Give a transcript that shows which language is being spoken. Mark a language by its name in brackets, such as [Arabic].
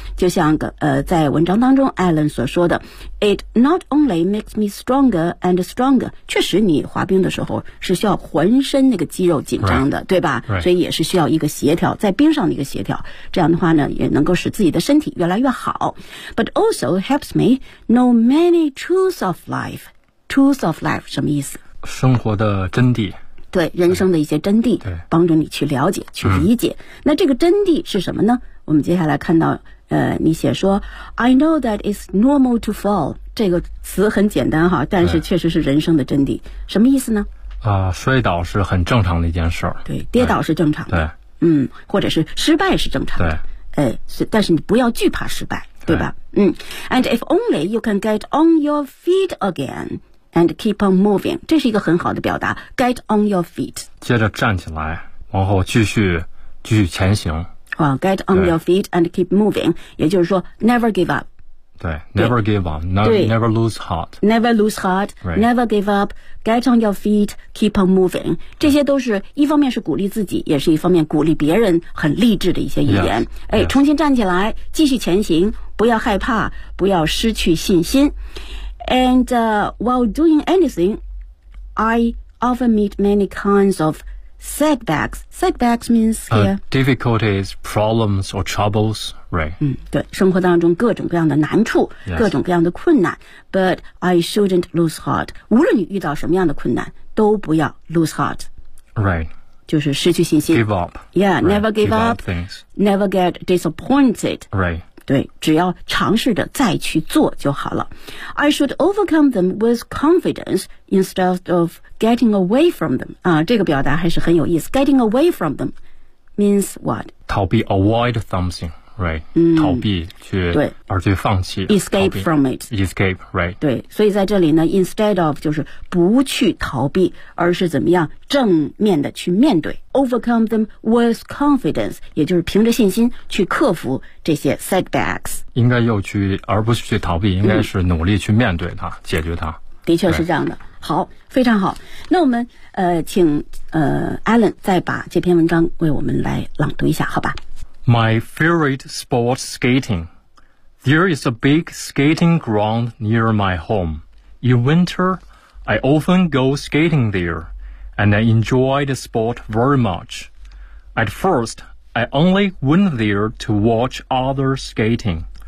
[Chinese] 就像在文章当中 Alan 所说的， [English] It not only makes me stronger and stronger， [Chinese] 确实你滑冰的时候是需要浑身那个肌肉紧张的， [English] right. [Chinese] 对吧、 [English] right. [Chinese] 所以也是需要一个协调，在冰上的一个协调，这样的话呢也能够使自己的身体越来越好。 [English] But also helps me know many truths of life. Truths of life [Chinese] 什么意思？生活的真谛。对，人生的一些真谛，对，帮助你去了解去理解。那这个真谛是什么呢？我们接下来看到你写说 I know that it's normal to fall， 这个词很简单哈，但是确实是人生的真谛。什么意思呢？摔倒是很正常的一件事儿。对，跌倒是正常的。对，或者是失败是正常的。对，但是你不要惧怕失败，对 [English] 吧？And if only you can get on your feet againAnd keep on moving， [Chinese] 这是一个很好的表达。 [English] Get on your feet， [Chinese] 接着站起来，往后继续前行。 [English] get on your feet and keep moving, [Chinese] 也就是说 [English] never give up. 对 never give up, never lose heart. Never lose heart,、 right. never give up, get on your feet, keep on moving. [Chinese] 这些都是一方面是鼓励自己，也是一方面鼓励别人很励志的一些语言。 [English] Yes, [Chinese] 哎、 [English] yes. [Chinese] 重新站起来，继续前行，不要害怕，不要失去信心。 [English] And、while doing anything, I often meet many kinds of setbacks. Setbacks means here、 difficulties, problems, or troubles, right?、 [Chinese] 嗯、对，生活当中各种各样的难处、 [English] yes. [Chinese] 各种各样的困难。 [English] But I shouldn't lose heart. [Chinese] 无论你遇到什么样的困难，都不要 [English] lose heart. Right. [Chinese] 就是失去信心。 [English] Give up. Yeah, right, never give, give up. Things. Never get disappointed. Right. [Chinese] 对，只要尝试着再去做就好了。 [English] I should overcome them with confidence instead of getting away from them. [Chinese] 啊，这个表达还是很有意思。 [English] Getting away from them means what? 逃避 ，avoid something, right?、 [Chinese] 嗯、逃避去对，而去放弃 [English] ，escape from it, escape, right? [Chinese] 对，所以在这里呢 ， [English] instead of [Chinese] 就是不去逃避，而是怎么样正面的去面对。 [English] Overcome them with confidence, [Chinese] 也就是凭着信心去克服这些 setbacks. 应该要去，而不是去逃避，应该是努力去面对它，嗯、解决它。的确是这样的。好，非常好。那我们请Alan 再把这篇文章为我们来朗读一下，好吧 [English] ？My favorite sport, skating. There is a big skating ground near my home. In winter, I often go skating there. And I enjoy the sport very much. At first, I only went there to watch others skating.